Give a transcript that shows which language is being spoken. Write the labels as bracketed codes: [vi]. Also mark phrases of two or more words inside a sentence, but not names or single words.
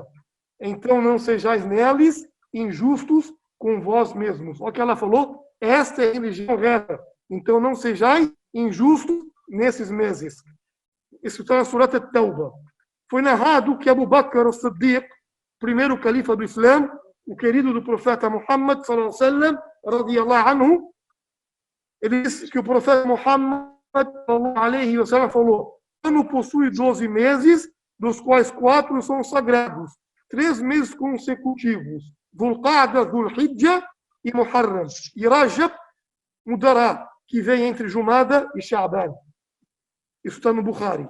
[pt] Então não sejais neles injustos com vós mesmos. Olha o que ela falou. Esta é a religião reta. Então não sejais injustos nesses meses. Isso está na Surat At-Tawbah. Foi narrado que Abu Bakr as-Siddiq, primeiro califa do Islã, o querido do profeta Muhammad, [ar] صلى الله عليه وسلم، رضي الله عنه, [pt] ele disse que o profeta Muhammad, [ar] صلى الله عليه وسلم, [pt] falou: o ano possui 12 meses, dos quais 4 são sagrados, 3 meses consecutivos, Dhul-Qa'da, Dhul-Hijjah e Muharram. E Rajab mudará, que vem entre Jumada e Sha'ban. Isso está no Bukhari.